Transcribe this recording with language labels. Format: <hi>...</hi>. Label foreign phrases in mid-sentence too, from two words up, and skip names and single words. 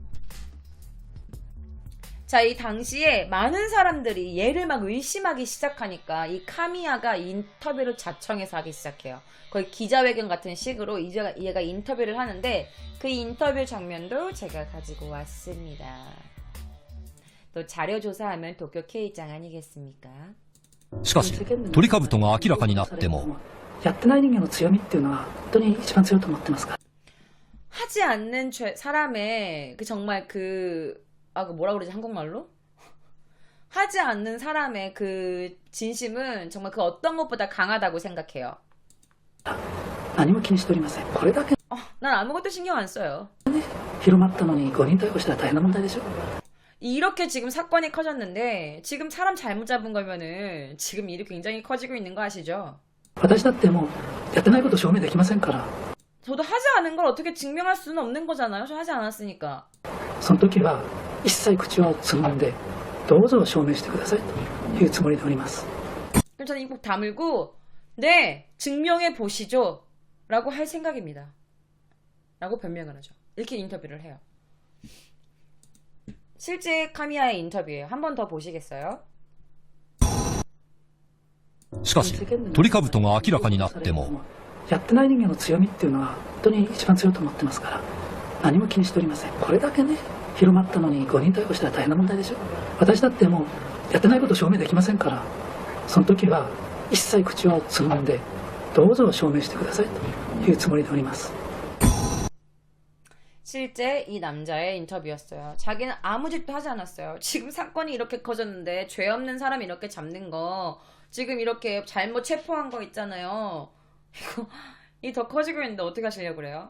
<ko>자, 이 당시에 많은 사람들이 얘를 막 의심하기 시작하니까 이 카미야가 인터뷰를 자청해서 하기 시작해요. 거의 기자회견 같은 식으로 얘가 인터뷰를 하는데 그 인터뷰 장면도 제가 가지고 왔습니다. 또 자료 조사하면 도쿄 K장 아니겠습니까?</ko> <ja>しかし、トリカブトが明らかになっても、やってない人間の強みっていうのは本当に一番強いと思ってますから。</ja> <ko>하지 않는 사람의 정말 뭐라 그러지 한국말로? 하지 않는 사람의 그 진심은 정말 그 어떤 것보다 강하다고 생각해요.</ko> <ja>何も気にしておりません。これだけ</ja> <ko>난 아무것도 신경 안 써요.</ko> <ja>広まったのに誤認逮捕したら大変な問題でしょ。</ja> <ko>이렇게 지금 사건이 커졌는데 지금 사람 잘못 잡은 거면은 지금 일이 굉장히 커지고 있는 거 아시죠?</ko> <ja>私だってもうやってないこと証明できませんから。</ja> <ko>저도 하지 않은 걸 어떻게 증명할 수는 없는 거잖아요. 저 하지 않았으니까.</ko> <ja>その時は一切口をつぐんでどうぞ証明してくださいというつもりでおります。</ja> <ko>그럼 저는 입국 다물고 네, 증명해 보시죠 라고 할 생각입니다. 라고 변명을 하죠. 이렇게 인터뷰를 해요. 실제 카미야의 인터뷰예요. 한 번 더 보시겠어요?</ko> <ja>しかし、トリカブトが明らかになっても、やってない人間の強みっていうのは本当に一番強いと思ってますから何も気にしておりません。これだけね広まったのに誤認逮捕したら大変な問題でしょ。私だってもうやってないこと証明できませんから、その時は一切口をつぐんでどうぞ証明してくださいというつもりでおります。</ja> <ko>실제 이 남자의 인터뷰였어요. 자기는 아무 짓도 하지 않았어요. 지금 사건이 이렇게 커졌는데 죄 없는 사람 이렇게 잡는 거 지금 이렇게 잘못 체포한 거 있잖아요. 이 더 커지고 있는데 어떻게 하시려고 그래요?</ko>